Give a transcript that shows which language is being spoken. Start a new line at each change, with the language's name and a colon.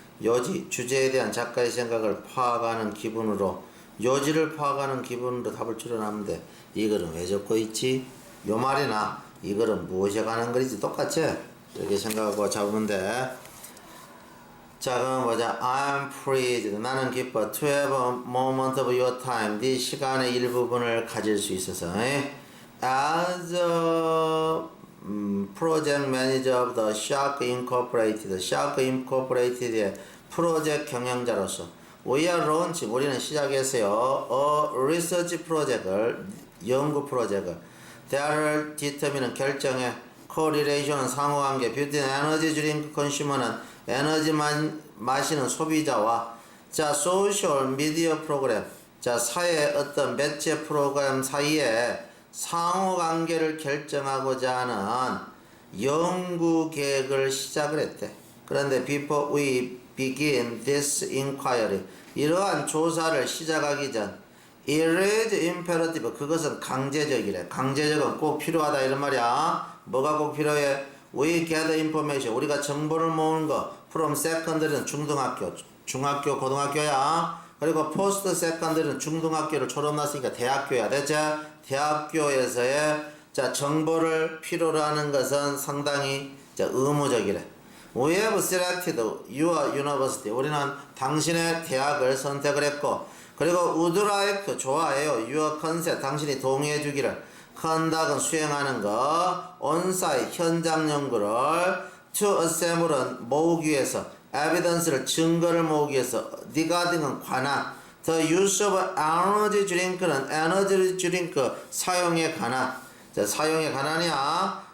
Korean: 요지, 주제에 대한 작가의 생각을 파악하는 기분으로, 요지를 파악하는 기분으로 답을 추론하면 돼. 이거는 왜 적고 있지? 요 말이나 이거는 무엇에 관한 글이지? 똑같지? 이렇게 생각하고 잡으면 돼. 자, 그럼 보자.
English: I'm pleased.
Korean: 나는 기뻐.
English: To have a moment of your time.
Korean: 네 시간의 일부분을 가질 수 있어서.
English: As a project manager of the Shark Incorporated.
Korean: Shark Incorporated의 프로젝트 경영자로서.
English: We are launch.
Korean: 우리는 시작했어요.
English: A research project을,
Korean: 연구 프로젝트.
English: The를 determine 결정해. Correlation은 상호관계.
Korean: Beauty energy drink consumer는 에너지만 마시는 소비자와, 자, 소셜 미디어 프로그램, 자, 사회 어떤 매체 프로그램 사이에 상호관계를 결정하고자 하는 연구 계획을 시작을 했대. 그런데
English: before we begin this inquiry,
Korean: 이러한 조사를 시작하기 전,
English: it is imperative,
Korean: 그것은 강제적이래. 강제적은 꼭 필요하다 이런 말이야. 뭐가 꼭 필요해?
English: We gather information.
Korean: 우리가 정보를 모으는 거. From secondary는 중등학교, 중학교, 고등학교야. 그리고 post secondary는 중등학교를 졸업났으니까 대학교야. 됐지? 대학교에서의, 자, 정보를 필요로 하는 것은 상당히, 자, 의무적이래.
English: We have selected your university.
Korean: 우리는 당신의 대학을 선택을 했고, 그리고
English: would like,
Korean: 좋아해요.
English: Your consent,
Korean: 당신이 동의해 주기를. conduct은 수행하는 거, on-site 현장 연구를, to assemble은 모으기 위해서, evidence를 증거를 모으기 위해서, regarding은 관한,
English: the use of energy drink
Korean: 는 에너지 드링크 사용에 관한, 자, 사용에 관한이야.